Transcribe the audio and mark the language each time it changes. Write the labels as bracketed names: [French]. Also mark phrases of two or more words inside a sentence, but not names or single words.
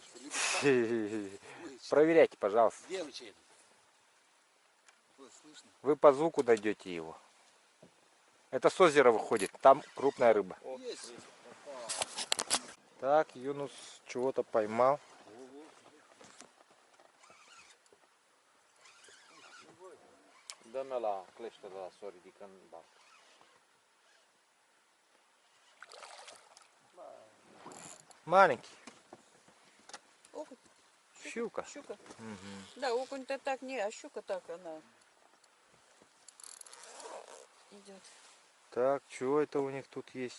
[Russian] Ты любишь спать. Проверяйте, пожалуйста. Где ручей? Вот, слышно. Вы по звуку дойдете его. Это с озера выходит, там крупная рыба. Есть. Так, Юнус чего-то поймал. [Romanian] Dă-mi la clește de la s-o ridică în banc. [Russian] Маленький. Окунь, Щука. щука. Мгм. Да, окунь-то так не, а щука так она идет. Так, что это у них тут есть?